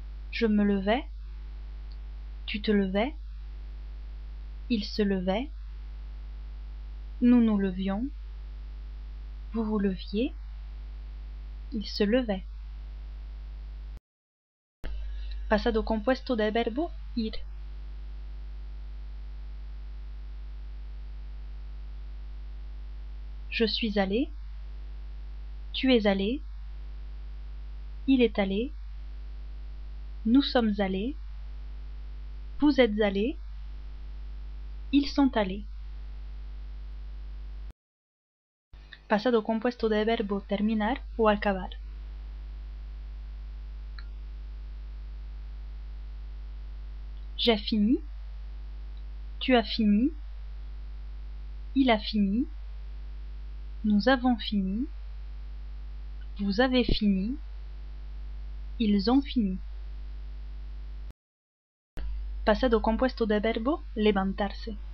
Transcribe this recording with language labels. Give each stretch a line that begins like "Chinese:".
French: Je me levais, tu te levais, il se levait, nous nous levions, vous vous leviez, il se levait.
Spanish: Pasado compuesto del verbo ir.
French: Je suis allé, tu es allé, il est allé, nous sommes allés, vous êtes allés, ils sont allés.
Spanish: Pasado compuesto del verbo terminar o acabar.
French: J'ai fini, tu as fini, il a fini, nous avons fini, vous avez fini, ils ont fini.
Spanish: Pasado compuesto del verbo levantarse.